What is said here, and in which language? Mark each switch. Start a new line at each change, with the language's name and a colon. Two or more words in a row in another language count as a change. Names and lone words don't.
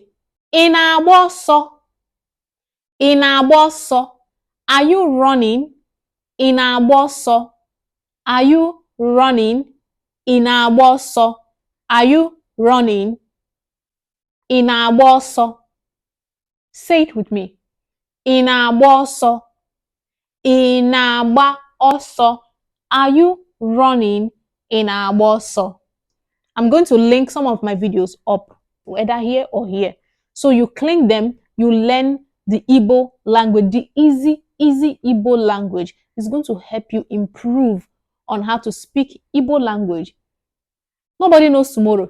Igbo: Ị na-agba ọsọ? Ị na-agba ọsọ?
English: Are you running?
Igbo: Ị na-agba ọsọ?
English: Are you running?
Igbo: Ị na-agba ọsọ?
English: Are you running?
Igbo: Ị na-agba ọsọ?
English: Say it with me.
Igbo: Ị na-agba ọsọ? Ị na-agba ọsọ?
English: Are you running?
Igbo: Ị na-agba ọsọ?
English: I'm going to link some of my videos up, whether here or here. So you click them, you learn the Igbo language, the easy Igbo language. It's going to help you improve on how to speak Igbo language. Nobody knows tomorrow.